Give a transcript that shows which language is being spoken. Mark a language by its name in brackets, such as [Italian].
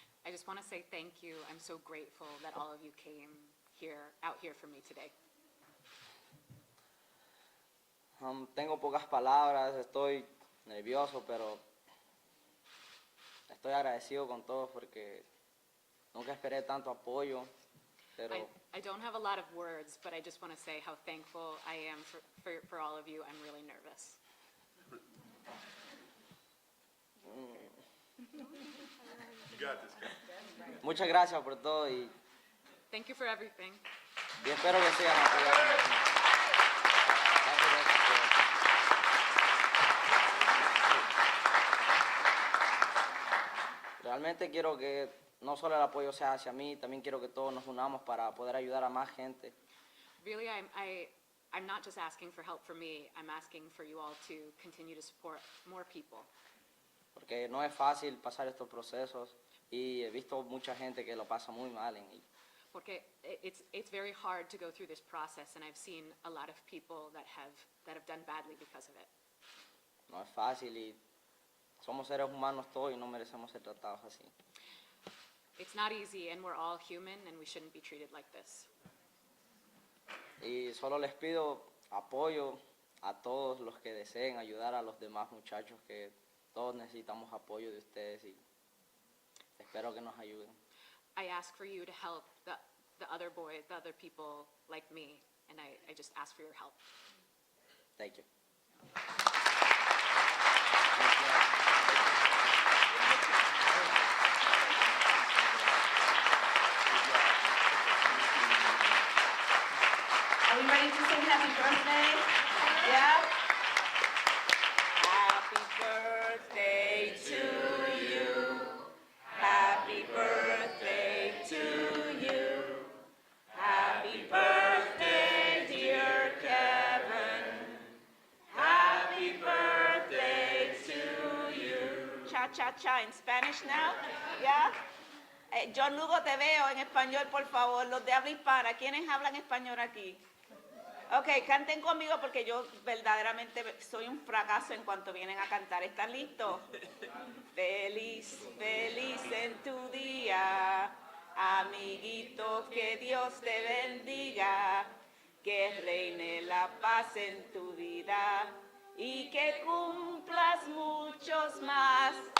[English] I just want to say thank you. I'm so grateful that all of you came out here for me today. [Spanish] Tengo pocas palabras, estoy nervioso, pero estoy agradecido con todos porque nunca esperé tanto apoyo, pero [English] I don't have a lot of words, but I just want to say how thankful I am for all of you. I'm really nervous. You got this, Kevin. [Spanish] muchas gracias por todo y [English] Thank you for everything. [Spanish] espero que sigan apoyando. Realmente quiero que no solo el apoyo sea hacia mí, también quiero que todos nos unamos para poder ayudar a más gente. [English] Really, I'm not just asking for help for me. I'm asking for you all to continue to support more people. [Spanish] Porque no es fácil pasar estos procesos y he visto mucha gente que lo pasa muy mal en ello. Porque [English] it's very hard to go through this process, and I've seen a lot of people that have done badly because of it. [Spanish] No es fácil y somos seres humanos todos y no merecemos ser tratados así. [English] It's not easy, and we're all human, and we shouldn't be treated like this. [Spanish] Y solo les pido apoyo a todos los que deseen ayudar a los demás muchachos, que todos necesitamos apoyo de ustedes y espero que nos ayuden. [English] I ask for you to help the other boys, the other people like me, and I just ask for your help. Thank you. Are we ready to sing happy birthday? Yeah? Happy birthday to you. Happy birthday to you. Happy birthday, dear Kevin. Happy birthday to you. Cha-cha-cha in Spanish now? Yeah? [Spanish] John Lugo, te veo en español, por favor. Los de habla hispana, ¿quiénes hablan español aquí? Ok, canten conmigo porque yo verdaderamente soy un fracaso en cuanto vienen a cantar. ¿Están listos? Feliz, feliz en tu día, amiguito, que Dios te bendiga, que reine la paz en tu vida y que cumplas muchos más.